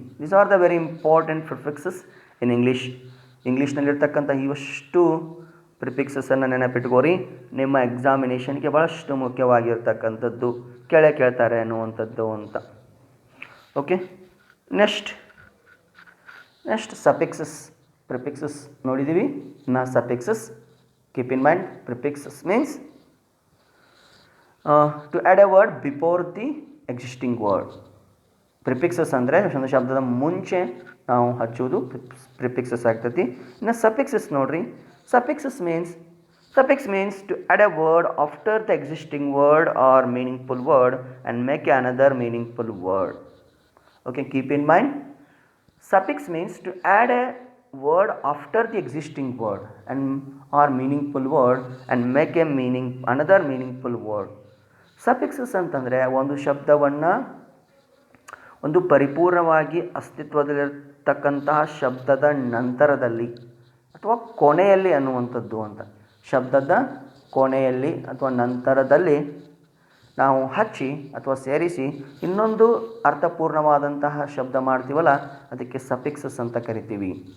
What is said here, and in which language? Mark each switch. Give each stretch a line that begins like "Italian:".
English: These are the very important prefixes in English.
Kannada: ಇಂಗ್ಲೀಷ್ನಲ್ಲಿರ್ತಕ್ಕಂಥ ಇವಷ್ಟು ಪ್ರಿಫಿಕ್ಸಸ್ಸನ್ನು ನೆನಪಿಟ್ಕೋರಿ. ನಿಮ್ಮ ಎಕ್ಸಾಮಿನೇಷನ್ಗೆ ಭಾಳಷ್ಟು ಮುಖ್ಯವಾಗಿರ್ತಕ್ಕಂಥದ್ದು, ಕೇಳ್ತಾರೆ ಅನ್ನುವಂಥದ್ದು ಅಂತ.
English: Okay, next suffixes.
Kannada: ಪ್ರಿಫಿಕ್ಸಸ್ ನೋಡಿದ್ದೀವಿ. ಇನ್ನು ಸಫಿಕ್ಸಸ್,
English: Keep in mind, prefixes means to add a word before the existing word.
Kannada: Prefixes ಅಂದರೆ ಒಂದು ಶಬ್ದದ ಮುಂಚೆ ನಾವು ಹಚ್ಚುವುದು ಪ್ರಿಫಿಕ್ಸಸ್ ಆಗ್ತೈತಿ. ಇನ್ನು ಸಫಿಕ್ಸಸ್ ನೋಡ್ರಿ.
English: Suffix means to add a word after the existing word or meaningful word and make a another meaningful word. Okay, keep in mind. Suffix means to add a word after the existing word and or meaningful word and make a another meaningful word.
Kannada: Suffixes ಅಂತಂದರೆ ಒಂದು ಶಬ್ದವನ್ನು ಒಂದು ಪರಿಪೂರ್ಣವಾಗಿ ಅಸ್ತಿತ್ವದಲ್ಲಿರ್ತಕ್ಕಂತಹ ಶಬ್ದದ ನಂತರದಲ್ಲಿ ಅಥವಾ ಕೊನೆಯಲ್ಲಿ ಅನ್ನುವಂಥದ್ದು ಅಂತ. ಶಬ್ದದ ಕೊನೆಯಲ್ಲಿ ಅಥವಾ ನಂತರದಲ್ಲಿ ನಾವು ಹಚ್ಚಿ ಅಥವಾ ಸೇರಿಸಿ ಇನ್ನೊಂದು ಅರ್ಥಪೂರ್ಣವಾದಂತಹ ಶಬ್ದ ಮಾಡ್ತೀವಲ್ಲ, ಅದಕ್ಕೆ ಸಫಿಕ್ಸಸ್ ಅಂತ ಕರಿತೀವಿ.